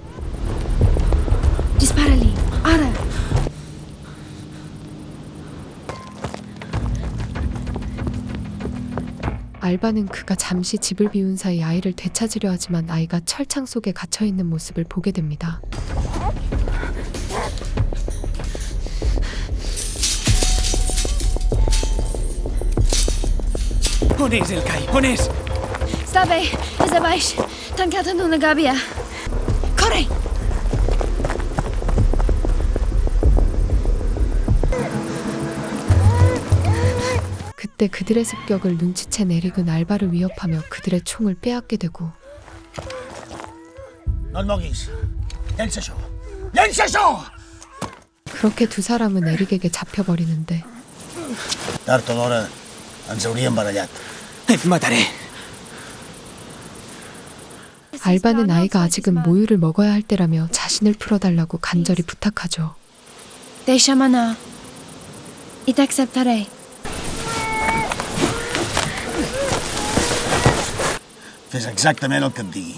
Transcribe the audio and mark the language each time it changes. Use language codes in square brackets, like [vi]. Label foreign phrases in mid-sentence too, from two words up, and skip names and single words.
[ca] Dispara-lhe. Ara! [ko] 알바는 그가 잠시 집을 비운 사이 아이를 되찾으려 하지만 아이가 철창 속에 갇혀있는 모습을 보게 됩니다. [ca] On és el Kai? On és? Està bé, és a baix, tancat en una gàbia. Corre! [ko] 그때 그들의 습격을 눈치챈 에릭은 알바를 위협하며 그들의 총을 빼앗게 되고 [ca] No et moguis. Llença això. Llença això! [ko] 그렇게 두 사람은 에릭에게 잡혀버리는데 [ca] Tard o d'hora ens hauríem barallat. Et mataré. [ko] 알바는 아이가 아직은 모유를 먹어야 할 때라며 자신을 풀어달라고 간절히 부탁하죠. [ca] Deixa'm anar. I t'acceptaré. Fes exactament el que et digui.